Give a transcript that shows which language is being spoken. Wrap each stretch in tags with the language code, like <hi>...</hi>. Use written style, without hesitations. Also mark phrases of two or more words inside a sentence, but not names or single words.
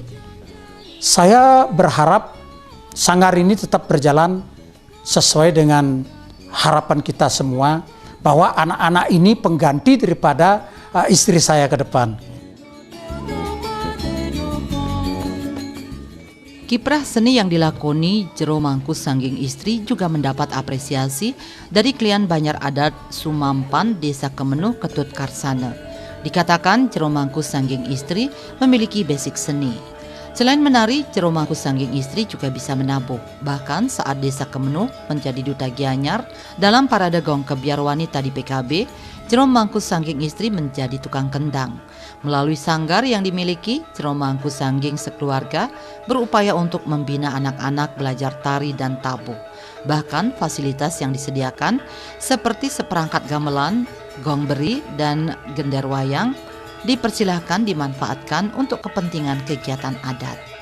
<id>Saya berharap sanggar ini tetap berjalan sesuai dengan harapan kita semua, bahwa anak-anak ini pengganti daripada istri saya ke depan. Kiprah seni yang dilakoni Jero Mangku Sanggeng Istri juga mendapat apresiasi dari klien Banjar Adat Sumampan Desa Kemenuh Ketut Karsana. Dikatakan Jero Mangku Sanggeng Istri memiliki basic seni. Selain menari, Jero Mangku Sangging Istri juga bisa menabuh. Bahkan saat Desa Kemenuh menjadi duta Gianyar dalam parade gong kebiar wanita di PKB, Jero Mangku Sangging Istri menjadi tukang kendang. Melalui sanggar yang dimiliki, Jero Mangku Sangging sekeluarga berupaya untuk membina anak-anak belajar tari dan tabuh. Bahkan fasilitas yang disediakan seperti seperangkat gamelan, gong beri, dan gender wayang dipersilahkan dimanfaatkan untuk kepentingan kegiatan adat.</id>